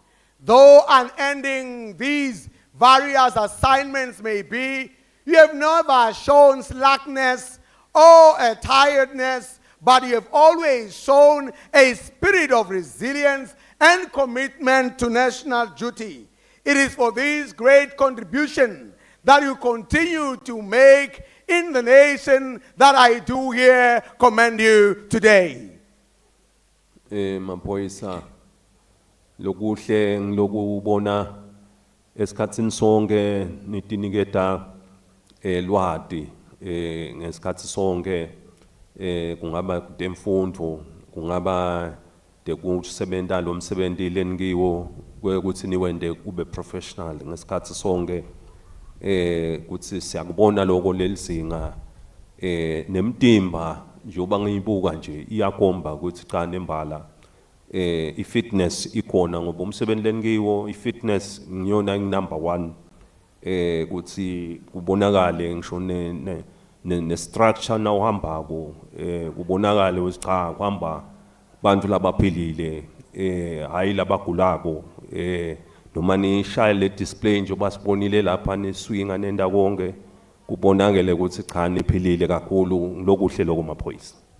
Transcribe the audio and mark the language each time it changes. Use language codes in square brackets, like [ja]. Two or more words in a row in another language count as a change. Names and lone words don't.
[en] Though unending these various assignments may be, you have never shown slackness or a tiredness, but you have always shown a spirit of resilience and commitment to national duty. It is for this great contribution that you continue to make in the nation that I do here commend you today. [ss] Maphoyisa lokuhle ngilokubona esikhatsini sonke nitiniketa lwati ngesikhatsi sonke kungaba temfundo kungaba dekusebenta lo msebenzi lenikiwo ukuthi niwende kube professional ngesikhatsi sonke kuthi siyakubona lokho lelizinga nemtimba njengoba ngiyibuka nje iyakomba ukuthi cha nembala i-fitness ikhona ngoba umsebenzi lenikiwo i-fitness ngiyona number 1 ukuthi kubonakale ngisho ne-structure na uhambako kubonakale ukuthi cha kuhamba bantu labaphilile hayi labagulako noma nishaya le display njengoba sibonile lapha niswinga nenda konke kubonakele ukuthi cha niphilile kakhulu lokuhle lokho maphoyisa.